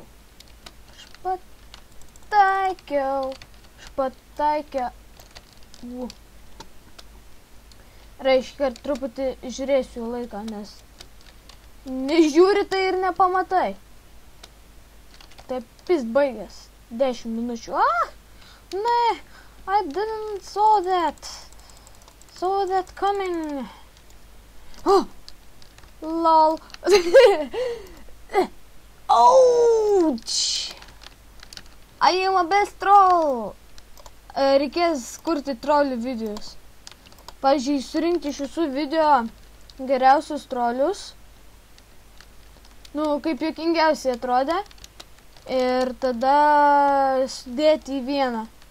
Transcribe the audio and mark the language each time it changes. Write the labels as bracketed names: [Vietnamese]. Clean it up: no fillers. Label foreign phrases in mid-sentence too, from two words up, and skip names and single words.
[Lithuanian] Aš pataikiau. Reiškia, kad truputį žiūrėsiu laiką, nes nežiūri tai ir nepamatai. Taip, pis baigęs. 10 minučių. Ne. [English] I didn't saw that coming. Lol. Ouch. I am a best troll. [Lithuanian] Reikės kurti trolių videos. Pavyzdžiui, surinkti iš visų video geriausius trolius nu, kaip juokingiausiai atrodė. Ir tada sudėti į vieną.